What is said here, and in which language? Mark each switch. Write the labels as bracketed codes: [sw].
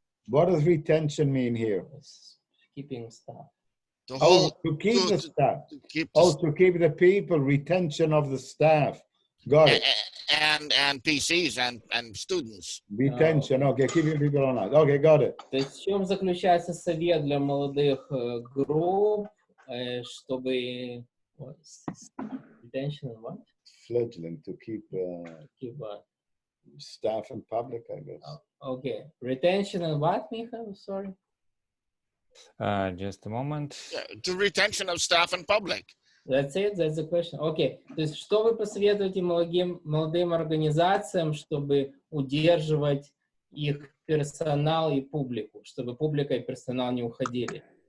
[en] What does retention mean here? Keeping staff. To keep the staff. To keep the people, retention of the staff. Got it. And PCs and students. Retention, okay, keeping people on that. Okay, got it. [ru] То есть в чем заключается совет для молодых групп, чтобы... [en] Retention and what? Fledgling, to keep what? Staff and public, I guess. Okay. Retention and what, Michael? Sorry. Just a moment. To retention of staff and public. That's it? That's the question. Okay. [ru] То есть что вы посоветуете молодым организациям, чтобы удерживать их персонал и публику, чтобы публика и персонал не уходили?